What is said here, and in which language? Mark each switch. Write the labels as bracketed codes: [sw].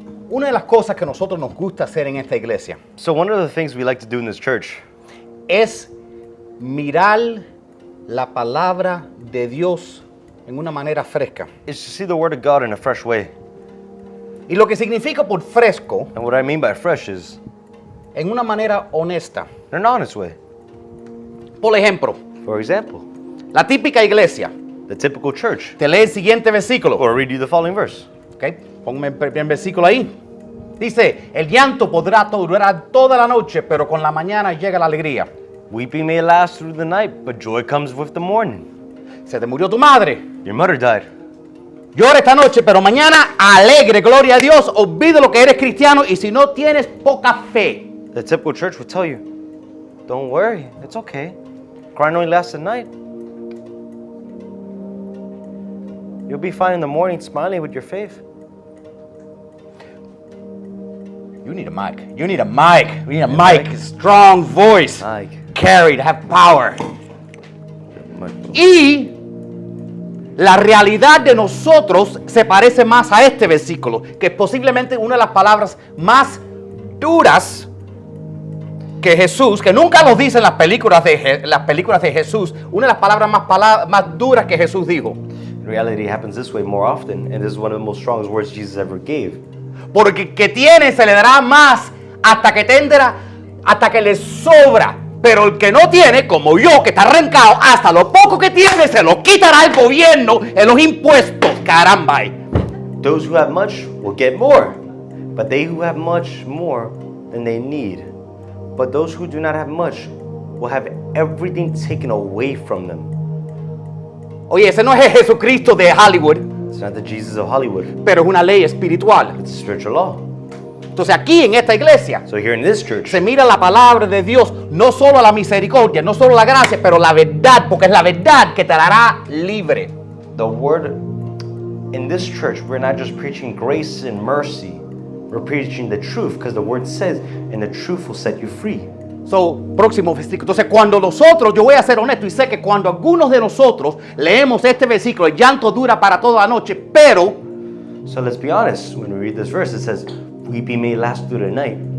[es] Una de las cosas que nosotros nos gusta hacer en esta iglesia [en] So one of the things we like to do in this church [es] es mirar la palabra de Dios en una manera fresca. [en] is to see the Word of God in a fresh way. [es] Y lo que significa por fresco, [en] And what I mean by fresh is [es] en una manera honesta. [en] in an honest way. [es] Por ejemplo, [en] For example, [es] la típica iglesia [en] the typical church. [es] te lee el siguiente versículo. [en] Or read you the following verse. ¿Ok? [es] Ponme el primer versículo ahí. Dice, el llanto podrá durar toda la noche, pero con la mañana llega la alegría. [en] Weeping may last through the night, but joy comes with the morning. [es] Se te murió tu madre. [en] Your mother died. [es] Llora esta noche, pero mañana alegre, gloria a Dios. Olvida lo que eres cristiano y si no tienes poca fe. [en] The typical church will tell you, don't worry, it's okay. Crying only lasts a night. You'll be fine in the morning smiling with your faith. You need a mic. You need a mic. You need a mic. Strong voice. Like, Carried, have power. [es] Y la realidad de nosotros se parece más a este versículo, que es posiblemente una de las palabras más duras que Jesús, que nunca nos dice en las películas de Jesús, una de las palabras más duras que Jesús dijo. [en] in reality, it happens this way more often, and this is one of the most strongest words Jesus ever gave. [es] Porque el que tiene se le dará más hasta que tendrá, hasta que le sobra. Pero el que no tiene, como yo, que está arrancado, hasta lo poco que tiene se lo quitará el gobierno en los impuestos. Caramba. [en] Those who have much will get more, but they who have much more than they need. But those who do not have much will have everything taken away from them. [es] Oye, ese no es el Jesucristo de Hollywood, [en] It's not the Jesus of Hollywood. [es] pero es una ley espiritual. [en] It's a spiritual law. [es] Entonces aquí en esta iglesia [en] So here in this church, [es] se mira la palabra de Dios, no solo la misericordia, no solo la gracia, pero la verdad, porque es la verdad que te hará libre. [en] the word in this church, we're not just preaching grace and mercy. We're preaching the truth because the word says, and the truth will set you free. [es] So, próximo versículo. Entonces, cuando nosotros, yo voy a ser honesto y sé que cuando algunos de nosotros leemos este versículo, el llanto dura para toda la noche, pero [en] So let's be honest. When we read this verse, it says, weeping may last through the night,